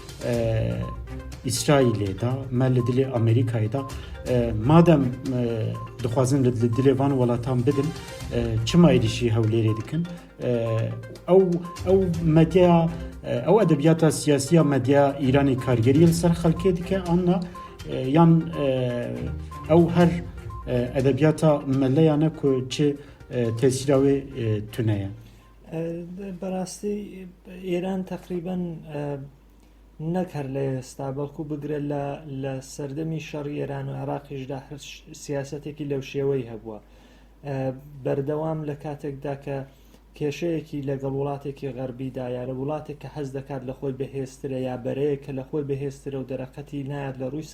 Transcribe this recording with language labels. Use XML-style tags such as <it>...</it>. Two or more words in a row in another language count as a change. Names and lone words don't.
<ku>İsraîlê da me li dilê Amerîkayê da madem dixwazin li dilê van welatan bidin çima êrişî Hewlêrê dikin ew medya ew edebiyata siyasiya medya Îranê kargerî li ser xelkê dike anna yan ew her edebiyata melleyane ku çi tesîra wê tune ye.</ku> <ckb>بەڕاستی ئێران تقریبا نەک هەر لە ئێستا بەڵکو بگرە لە سەردەمی شەڕی ئێران و عێراقیشدا هەر سیاسەتێکی لەو شێوەی هەبووە بەردەوام لە کاتێکدا کە کێشەیەکی لەگەڵ وڵاتێکی غەربیدا یا لە وڵاتێک کە حەز دەکات لە خۆی بەهێزترە یا بەرەیە کە لە خۆی بەهێزترە و دەرەقەتی نایەت لە ڕووی</ckb>